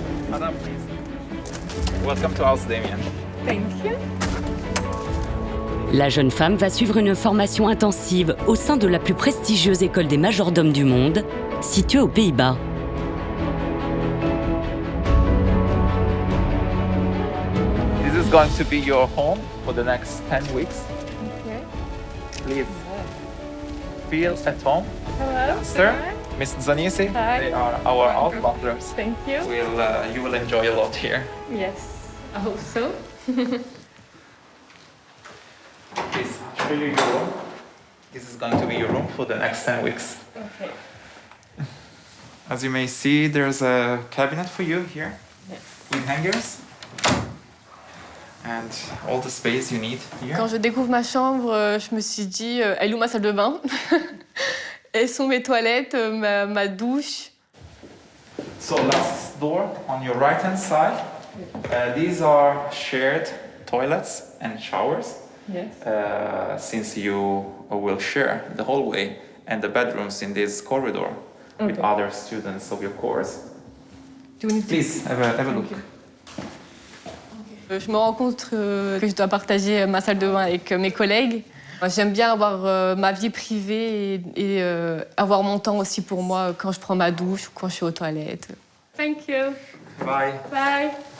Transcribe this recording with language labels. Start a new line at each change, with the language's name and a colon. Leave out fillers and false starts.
English: Madame, please. Welcome to House Damien. Thank you.
French: La jeune femme va suivre une formation intensive au sein de la plus prestigieuse école des majordomes du monde, située aux Pays-Bas.
English: This is going to be your home for the next 10 weeks. Okay. Please feel at home. Hello. Sir, Hi. Miss Zanisi, Hi. they are our outlanders. Thank you. You will enjoy a lot here. Yes, I hope so. Please, show you your room. This is going to be your room for the next 10 weeks. Okay. As you may see, there's a cabinet for you here Yes. with hangers and all the space you need here.
French: Quand je découvre ma chambre, je me suis dit, elle est où ma salle de bain? Elles sont mes toilettes, ma douche.
English: So last door on your right hand side, these are shared toilets and showers. Yes. Since you will share the hallway and the bedrooms in this corridor with Okay. other students of your course. Do you need to- Please have a look.
French: Je me rends compte que je dois partager ma salle de bain avec mes collègues. J'aime bien avoir ma vie privée et avoir mon temps aussi pour moi quand je prends ma douche ou quand je suis aux toilettes.
English: Thank you. Bye. Bye.